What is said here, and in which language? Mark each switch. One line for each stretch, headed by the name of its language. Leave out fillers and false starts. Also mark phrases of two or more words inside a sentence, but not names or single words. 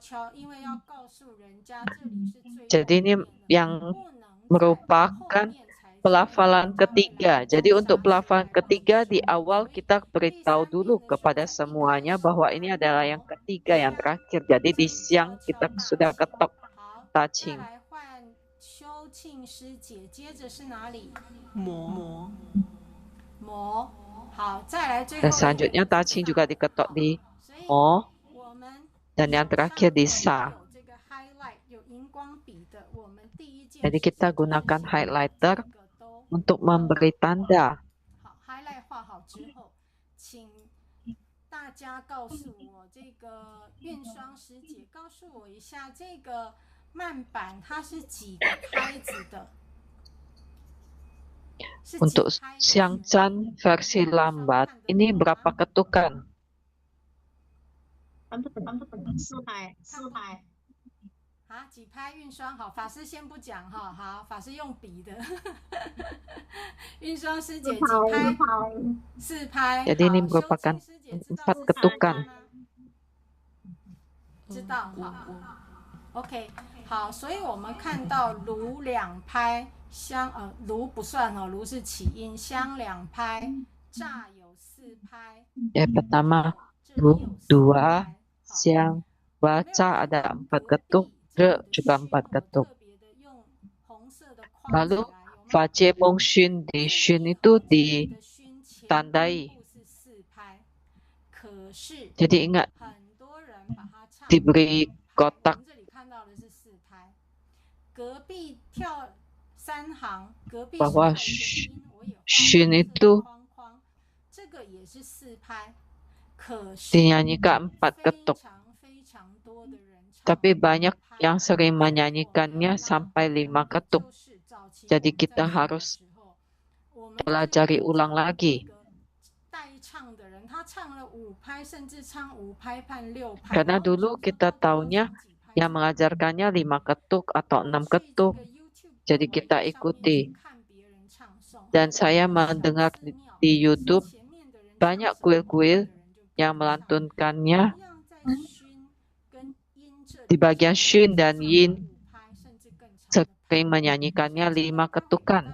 Indonesian: Jadi ini yang merupakan pelafalan ketiga. Jadi untuk pelafalan ketiga di awal kita beritahu dulu kepada semuanya bahwa ini adalah yang ketiga, yang terakhir. Jadi di siang kita sudah ketok
Chinese: 好，
Indonesian: touching.
Chinese: 再来换修庆师姐，接着是哪里？磨磨。好，再来最后
Indonesian: Dan
Chinese: 一个
Indonesian: selanjutnya touching juga diketok di
Chinese: 所以
Indonesian: mo
Chinese: 我们
Indonesian: dan yang terakhir di sa.
Chinese: 有这个 highlight 有荧光笔的，我们第一件
Indonesian: Jadi
Chinese: 事
Indonesian: kita
Chinese: 情
Indonesian: gunakan highlighter
Chinese: 这个都
Indonesian: untuk memberi tanda.
Chinese: 好 highlight 画好之后，请大家告诉我，这个运双师姐告诉我一下，这个慢板它是几个拍子的？是几
Indonesian: Untuk
Chinese: 拍子
Indonesian: Siang Chan versi lambat, ini berapa ketukan?
Chinese: 4拍，啊，几拍运双好，法师先不讲哈，好，法师用笔的。运双师姐几拍？4拍。
Indonesian: Jadi ini
Chinese: 好
Indonesian: merupakan
Chinese: 修庆师姐知道
Indonesian: 4
Chinese: 是4
Indonesian: ketukan.
Chinese: 拍吗？知道，好。OK， 好，所以我们看到卢2拍，香卢不算哦，卢是起音，香2拍，炸有4拍，
Indonesian: Pertama,
Chinese: 这里有
Indonesian: lu
Chinese: 4
Indonesian: 2,
Chinese: 拍。好
Indonesian: siang, baca ada 4 ketuk, re juga 4 ketuk.
Chinese: 特别的用红色的框
Indonesian: Lalu
Chinese: 起来，有吗？
Indonesian: Face Pong Shun di Shun itu ditandai.
Chinese: 可是
Indonesian: Jadi ingat
Chinese: 很多人把它唱
Indonesian: diberi
Chinese: 我
Indonesian: kotak
Chinese: 们这里看到的是4拍，隔壁跳3行，隔壁
Indonesian: bahwa
Chinese: 是一个音，我也画
Indonesian: Shun
Chinese: 红色的
Indonesian: itu
Chinese: 框框，这个也是4拍，可是
Indonesian: dinyanyikan 4
Chinese: 非
Indonesian: ketuk.
Chinese: 常非常多的人唱
Indonesian: Tapi
Chinese: 5
Indonesian: banyak
Chinese: 拍
Indonesian: yang sering menyanyikannya sampai 5 ketuk.
Chinese: 就是早期
Indonesian: Jadi
Chinese: 我们
Indonesian: kita
Chinese: 在学的
Indonesian: harus
Chinese: 时候，我们
Indonesian: pelajari ulang lagi.
Chinese: 代唱的人，他唱了5拍，甚至唱5拍半6拍。
Indonesian: Karena dulu kita taunya yang mengajarkannya 5 ketuk atau 6 ketuk. Jadi kita ikuti. Dan saya mendengar di YouTube banyak kuil-kuil yang melantunkannya di bagian Shun dan Yin sering menyanyikannya 5 ketukan.